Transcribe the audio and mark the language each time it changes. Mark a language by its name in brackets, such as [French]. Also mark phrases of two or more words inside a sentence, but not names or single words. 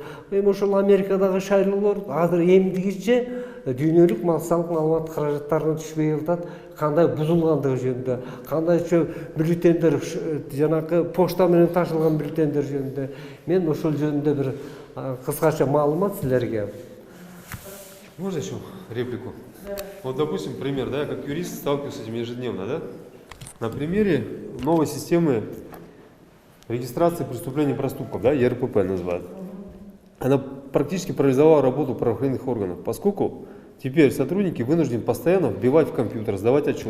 [Kyrgyz] Эми ошол Америкадагы шайлоолор азыр эмдигиче дүйнөлүк массалык маалымат каражаттарына түшпөй атат. Кандай бузулгандыгы жөнүндө, кандайча бюллетендер, жанакы почта менен ташылган бюллетендер жөнүндө мен ошол жөнүндө бир кыскача маалымат силерге. [Russian] Можно еще реплику? Вот, допустим, пример, да, я как юрист сталкиваюсь с этим ежедневно, да? На примере новой системы регистрации преступлений и проступков, да, ЕРПП называют. Она практически парализовала работу правоохранительных органов, поскольку теперь сотрудники вынуждены постоянно вбивать в компьютер, сдавать отчет.